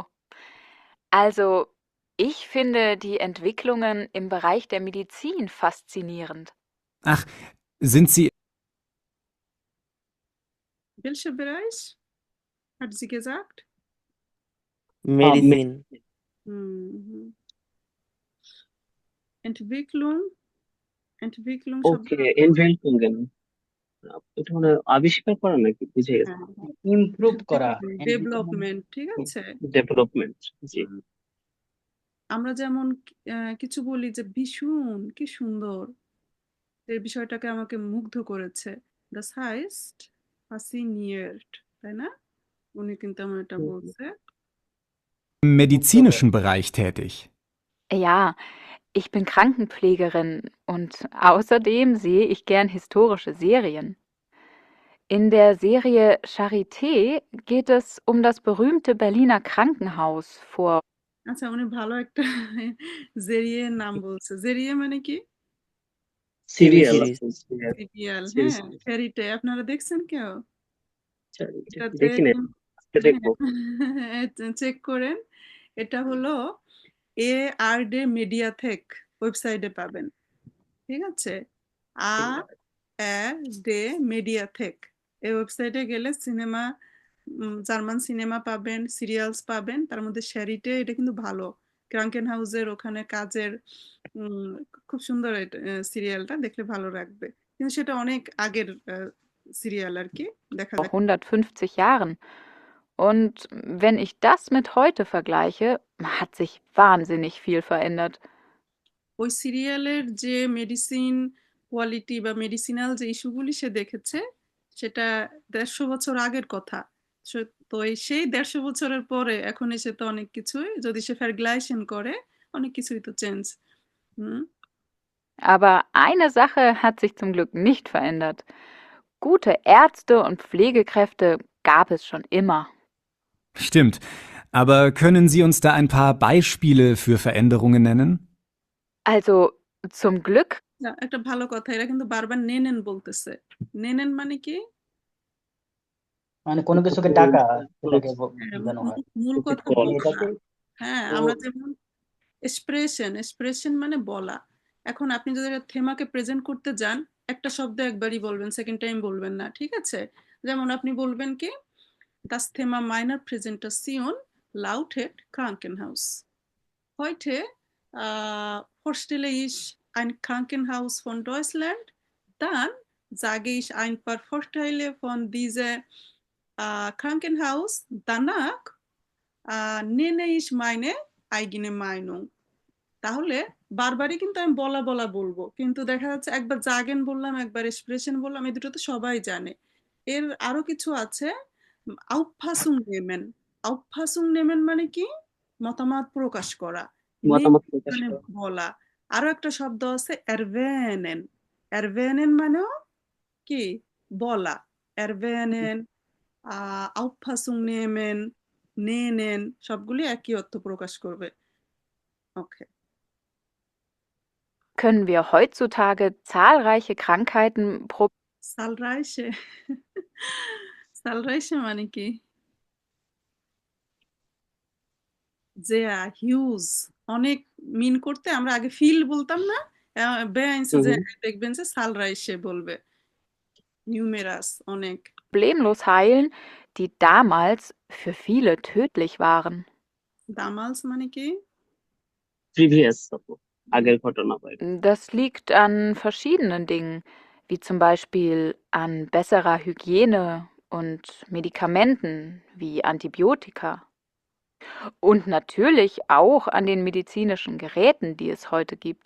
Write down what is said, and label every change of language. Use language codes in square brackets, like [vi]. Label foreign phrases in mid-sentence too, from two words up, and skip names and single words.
[de] Also, ich finde die Entwicklungen im Bereich der Medizin faszinierend. Ach, sind Sie... Welcher Bereich? Hat sie gesagt? Medizin. Mhm. Entwicklung [bn] ওকে, ইনভেন্টিং এটা মানে আবিষ্কার করা নাকি, বুঝে গেছে, ইমপ্রুভ করা, ডেভেলপমেন্ট, ঠিক আছে? ডেভেলপমেন্ট। জি, আমরা যেমন কিছু বলি যে ভীষণ কি সুন্দর, এই বিষয়টাকে আমাকে মুগ্ধ করেছে। [de] Das heißt fasziniert, [bn] তাই না? উনি কিন্তু আমার এটা বলছে। [de] im medizinischen Bereich tätig? Ja, ich bin Krankenpflegerin und außerdem sehe ich gern historische Serien. In der Serie Charité geht es um das berühmte Berliner Krankenhaus vor. [bn] আচ্ছা, উনি ভালো একটা জেরিয়ের নাম বলছে। জেরিয়ে মানে কি? সিরিয়াল। সিরিয়াল, হ্যাঁ। ফেরিটে আপনারা দেখছেন কেউ? এটাতে দেখি না। এটা দেখবো। চেক করেন। এটা হলো ARD Mediathek ওয়েবসাইটে পাবেন। ঠিক আছে? ARD Mediathek এই ওয়েবসাইটে গেলে সিনেমা জার্মান সিনেমা পাবেন, সিরিয়ালস পাবেন। তার মধ্যে শ্যারিটে এটা কিন্তু ভালো। ক্রাঙ্কেন হাউসের ওখানে কাজের খুব সুন্দর সিরিয়ালটা দেখলে ভালো লাগবে। কিন্তু সেটা অনেক আগের সিরিয়াল আর কি দেখা [de] Vor [bn] যায়। [de] 150 Jahren. Und wenn ich das mit heute vergleiche, hat sich wahnsinnig viel verändert. [bn] ওই সিরিয়ালের যে [en] medicine quality [bn] বা মেডিসিনাল যে ইস্যুগুলি সে দেখেছে সেটা 150 বছর আগের কথা। তো সেই 150 বছরের পরে এখন এসে তো অনেক কিছুই যদি সে ভার্গলাইজেশন করে অনেক কিছুই তো চেঞ্জ। [de] Aber eine Sache hat sich zum Glück nicht verändert. Gute Ärzte und Pflegekräfte gab es schon immer. Stimmt. Aber können Sie uns da ein paar Beispiele für Veränderungen nennen? Also zum Glück [bn] না, একটা ভালো কথা, এরা কিন্তু বারবার নেনেন বলতেছে। নেনেন মানে কি? মানে কোনো কিছুকে ডাকা, এটাকে হ্যাঁ, বোঝানো হয়। মূল কথা বলা। বলা। এটাকে হ্যাঁ, আমরা যেমন এক্সপ্রেশন মানে বলা। এখন আপনি যদি থেমাকে প্রেজেন্ট করতে যান, একটা শব্দ একবারই বলবেন, [en] second time [bn] বলবেন না। ঠিক আছে? যেমন আপনি বলবেন কি? [de] Das Thema meiner Präsentation lautet Krankenhaus. Heute vorstelle ich ein Krankenhaus von Deutschland. Dann sage ich ein paar Vorteile von diesem Krankenhaus. Danach nenne ich meine eigene Meinung. [bn] তাহলে বারবারই কিন্তু আমি বলা বলবো, কিন্তু দেখা যাচ্ছে একবার জাগেন বললাম, একবার এক্সপ্রেশন বললাম, এই দুটো তো সবাই জানে। এর আরো কিছু আছে, [de] Auffassung nehmen [bn] মানে কি? মতামত প্রকাশ করা। মতামত প্রকাশ মানে করা। বলা। আরো একটা শব্দ আছে এরভেনেন। এরভেনেন মানেও কি? বলা। এরভেনেন, [de] Auffassung nehmen, [bn] নেনেন সবগুলি একই অর্থ প্রকাশ করবে। ওকে। [de] können wir heutzutage zahlreiche Krankheiten [bn] সালরাইসে সালরাইসে মানে কি? যে হিউজ অনেক মিন করতে আমরা আগে ফিল বলতাম না, বেআইনসে যে দেখবেন যে সালরাইসে বলবে নিউমেরাস অনেক। [de] problemlos heilen, die damals für viele tödlich waren. [bn] দামালস মানে কি? প্রিভিয়াস আগের ঘটনা হয়। [de] Das liegt an verschiedenen Dingen, wie zum Beispiel an besserer Hygiene und Medikamenten wie Antibiotika. Und natürlich auch an den medizinischen Geräten, die es heute gibt.